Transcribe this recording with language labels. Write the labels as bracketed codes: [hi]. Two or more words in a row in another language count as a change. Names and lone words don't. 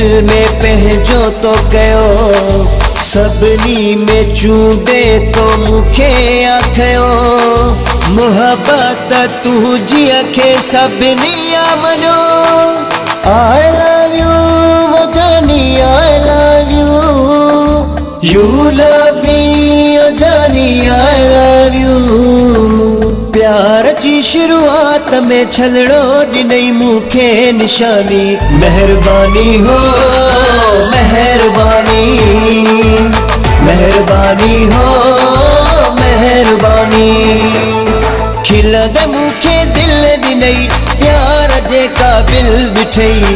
[sd] में पंहिंजो तो कयो, सभिनी में चूंडे तो मूंखे आखियो। मुहब्बत तुंहिंजी खे सभिनी आ मञो। [en] I love you [sd] वो जानी, [en] I love you, you love me [sd] ओ जानी, [en] I love you. [sd] प्यार जी शुरुआत में छलड़ो ॾिनई मूंखे निशानी। मेहरबानी हो मेहरबानी, मेहरबानी हो मेहरबानी। खिलद मूंखे दिल ॾिनई प्यार जे क़ाबिल ॾिठई।